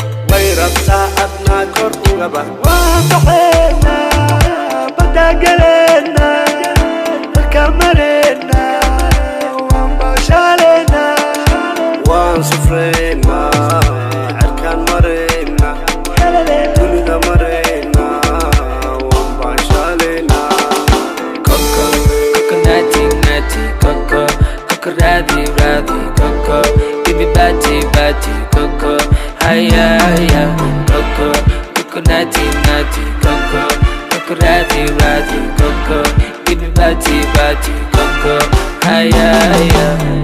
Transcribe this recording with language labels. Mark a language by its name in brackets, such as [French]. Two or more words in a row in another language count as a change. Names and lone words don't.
[Somali] Way rabtaa adna guriga bax. Waan baxeynaa, badda galeynaa, dalka mareynaa, waan baashaleynaa, waan sufreynaa, cirkaan mareynaa, dunida mareynaa, waan baashaleynaa. Koko, koko, nati, nati, koko, koko, radi, radi, koko, [English] give me bati, bati, koko, ay, ay, ay, koko, koko, nati, nati, koko, koko, radi, radi, koko, give me bati, bati, koko, ay, ay, ay.